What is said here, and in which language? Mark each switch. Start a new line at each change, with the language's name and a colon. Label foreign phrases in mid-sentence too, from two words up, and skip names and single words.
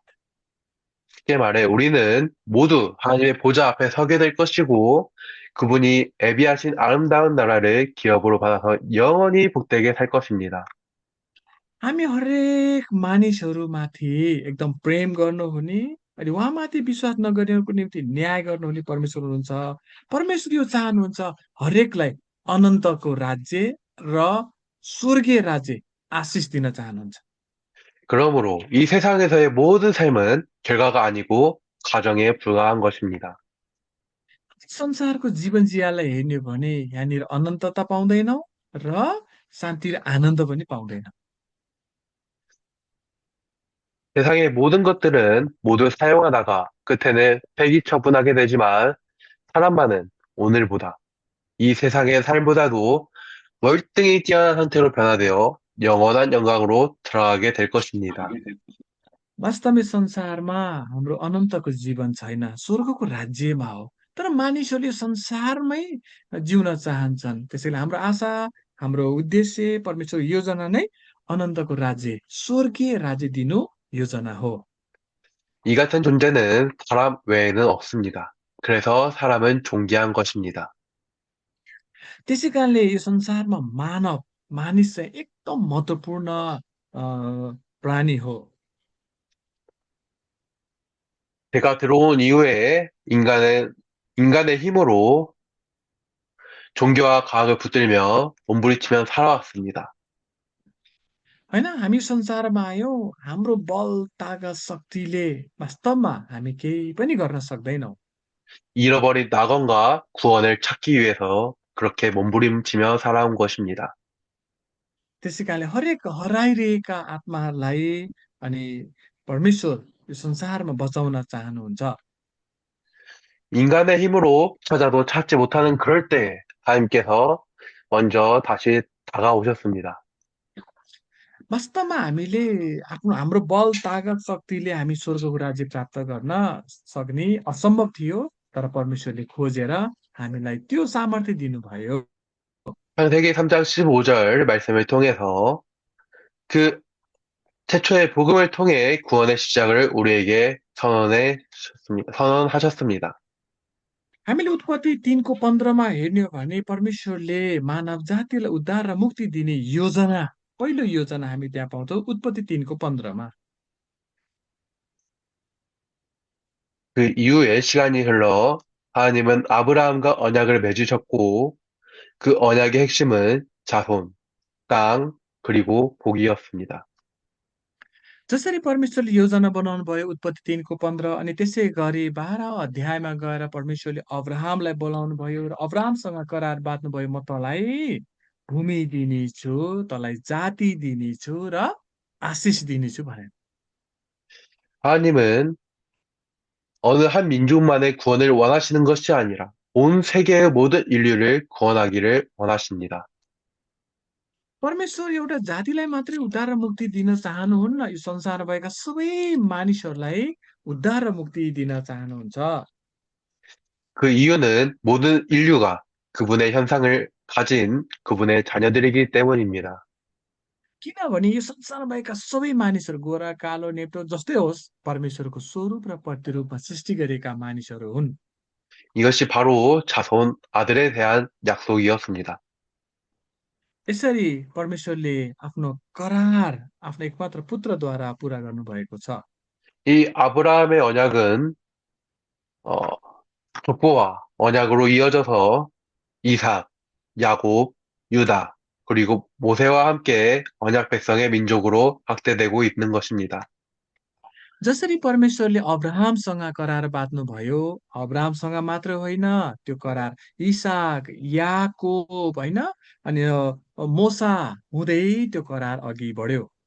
Korean: 쉽게 말해 우리는 모두 하나님의 보좌 앞에 서게 될 것이고 그분이 예비하신 아름다운 나라를 기업으로 받아서 영원히 복되게 살 것입니다.
Nepali: हामी हरेक मानिसहरूमाथि एकदम प्रेम गर्नुहुने अनि उहाँमाथि विश्वास नगर्नेहरूको निम्ति न्याय गर्नुहुने परमेश्वर हुनुहुन्छ। परमेश्वर यो चाहनुहुन्छ हरेकलाई अनन्तको राज्य र स्वर्गीय राज्य आशिष दिन चाहनुहुन्छ।
Korean: 그러므로 이 세상에서의 모든 삶은 결과가 아니고 과정에 불과한 것입니다.
Nepali: संसारको जीवन जियालाई हेर्ने हो भने यहाँनिर अनन्तता पाउँदैनौँ र शान्ति र आनन्द पनि पाउँदैनौँ।
Korean: 세상의 모든 것들은 모두 사용하다가 끝에는 폐기처분하게 되지만 사람만은 오늘보다 이 세상의 삶보다도 월등히 뛰어난 상태로 변화되어 영원한 영광으로 들어가게 될 것입니다.
Nepali: वास्तवमै संसारमा हाम्रो अनन्तको जीवन छैन, स्वर्गको राज्यमा हो। तर मानिसहरूले संसारमै जिउन चाहन्छन्। त्यसैले हाम्रो आशा, हाम्रो उद्देश्य, परमेश्वर योजना नै अनन्तको राज्य, स्वर्गीय राज्य दिनु योजना हो।
Korean: 이 같은 존재는 사람 외에는 없습니다. 그래서 사람은 존귀한 것입니다.
Nepali: त्यसै कारणले यो संसारमा मानिस चाहिँ एकदम महत्त्वपूर्ण प्राणी हो।
Korean: 제가 들어온 이후에 인간의 힘으로 종교와 과학을 붙들며 몸부림치며 살아왔습니다.
Nepali: होइन, हामी संसारमा आयौँ, हाम्रो बल, तागत, शक्तिले वास्तवमा हामी केही पनि गर्न सक्दैनौँ।
Korean: 잃어버린 낙원과 구원을 찾기 위해서 그렇게 몸부림치며 살아온 것입니다.
Nepali: त्यसै कारणले हरेक हराइरहेका आत्माहरूलाई अनि परमेश्वर यो संसारमा बचाउन चाहनुहुन्छ।
Korean: 인간의 힘으로 찾아도 찾지 못하는 그럴 때 하나님께서 먼저 다시 다가오셨습니다.
Nepali: वास्तवमा हामीले हाम्रो बल, तागत, शक्तिले हामी स्वर्गको राज्य प्राप्त गर्न सक्ने असम्भव थियो। तर परमेश्वरले खोजेर हामीलाई त्यो सामर्थ्य दिनुभयो।
Korean: 창세기 3장 15절 말씀을 통해서 그 태초의 복음을 통해 구원의 시작을 우리에게 선언하셨습니다.
Nepali: हामीले उत्पत्ति 3को 15मा हेर्ने हो भने परमेश्वरले मानव जातिलाई उद्धार र मुक्ति दिने योजना, पहिलो योजना हामी त्यहाँ पाउँछौँ उत्पत्ति 3को 15मा।
Korean: 그 이후에 시간이 흘러 하나님은 아브라함과 언약을 맺으셨고 그 언약의 핵심은 자손, 땅, 그리고 복이었습니다.
Nepali: जसरी परमेश्वरले योजना बनाउनु भयो उत्पत्ति 3:15 अनि त्यसै गरी 12 अध्यायमा गएर परमेश्वरले अब्राहमलाई बोलाउनु भयो र अब्राहमसँग करार बाँध्नुभयो, म तँलाई भूमि दिनेछु, तँलाई जाति दिनेछु र आशिष दिनेछु भनेर।
Korean: 하나님은 어느 한 민족만의 구원을 원하시는 것이 아니라 온 세계의 모든 인류를 구원하기를 원하십니다.
Nepali: परमेश्वर एउटा जातिलाई मात्रै उद्धार र मुक्ति दिन चाहनुहुन्न, यो संसारमा भएका सबै मानिसहरूलाई उद्धार र मुक्ति दिन चाहनुहुन्छ।
Korean: 그 इ유는 모든 인류가 그분의 현상을 가진 그분의 자녀들이기 때문입니다.
Nepali: किनभने यो संसारमा भएका सबै मानिसहरू गोरा, कालो, नेप्टो जस्तै होस्, परमेश्वरको स्वरूप र प्रतिरूपमा सृष्टि गरेका मानिसहरू हुन्।
Korean: 이것이 바로 자손 아들에 대한 약속이었습니다.
Nepali: यसरी परमेश्वरले आफ्नो करार आफ्नो एकमात्र पुत्रद्वारा पूरा गर्नुभएको छ।
Korean: 이 아브라함의 언약은 어, 족보와 언약으로 이어져서 이삭, 야곱, 유다, 그리고 모세와 함께 언약 백성의 민족으로 확대되고 있는 것입니다.
Nepali: जसरी परमेश्वरले अब्राहमसँग करार बाँध्नुभयो, अब्राहमसँग मात्र होइन, त्यो करार इसाक, याकोब होइन, अनि मोसा हुँदै त्यो करार अघि बढ्यो।